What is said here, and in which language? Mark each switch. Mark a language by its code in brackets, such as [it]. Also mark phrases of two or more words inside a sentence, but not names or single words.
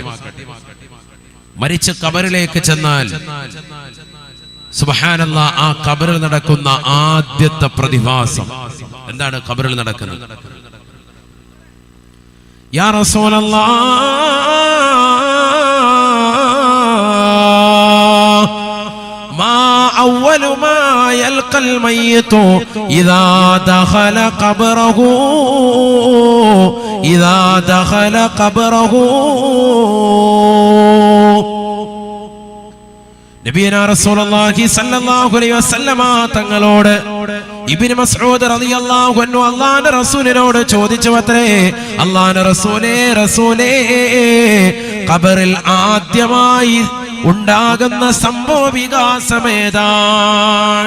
[ml] മരിച്ച ഖബറിലേക്ക് ചെന്നാൽ സുബ്ഹാനല്ലാഹ്, ആ ഖബറിൽ നടക്കുന്ന ആദ്യത്തെ പ്രതിഭാസം എന്താണ്? ഖബറിൽ നടക്കുന്നത്, [ar] يا رسول الله ما أول ما يلقى الميت إذا دخل قبره إذا دخل قبره نبينا رسول الله صلى الله عليه وسلم [ml] തങ്ങളോട് ഇബ്നു മസ്ഊദ് [ar] رضي الله عنه [ml] അല്ലാഹുവിന്റെ റസൂലിനോട് ചോദിച്ചുവത്രേ, അല്ലാഹുവിന്റെ റസൂലേ ഖബറിൽ ആദ്യമായി ഉണ്ടാകുന്ന സംഭവ വികാസമേതാണ്?